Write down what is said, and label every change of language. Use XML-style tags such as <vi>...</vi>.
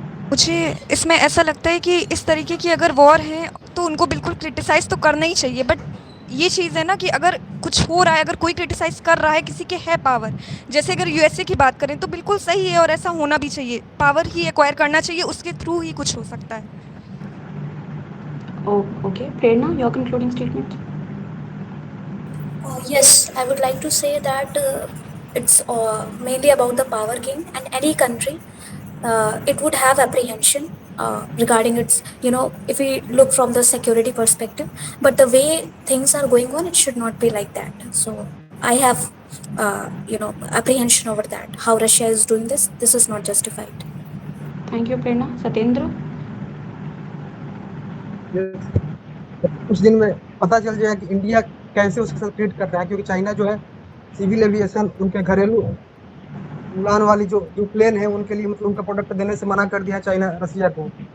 <hi>मुझे इसमें ऐसा लगता है कि इस तरीके की अगर वॉर है तो उनको बिल्कुल क्रिटिसाइज़ तो करना ही चाहिए, बट ये चीज़ है ना कि अगर कुछ हो रहा है, अगर कोई क्रिटिसाइज़ कर रहा है, किसी के है पावर, जैसे अगर यूएसए की बात करें तो बिल्कुल सही है और ऐसा होना भी चाहिए, पावर ही एक्वायर करना चाहिए, उसके थ्रू ही कुछ हो सकता है.</hi> <en>Okay, Prerna, your concluding statement. Yes, I would like to say that it's mainly about the power game, and any country it would have apprehension regarding its, if we look from the security perspective, but the way things are going on, it should not be like that. So I have apprehension over that, how Russia is doing this is not justified. Thank you, Prerna. Satyendra.</en> <hi>कुछ दिन में पता चल जाएगा कि India कैसे उसके साथ ट्रीट कर रहा है, क्योंकि चाइना जो है सिविल एविएशन उनके घरेलू उड़ान वाली जो प्लेन है उनके लिए मतलब उनका प्रोडक्ट देने से मना कर दिया है चाइना रसिया को।</hi>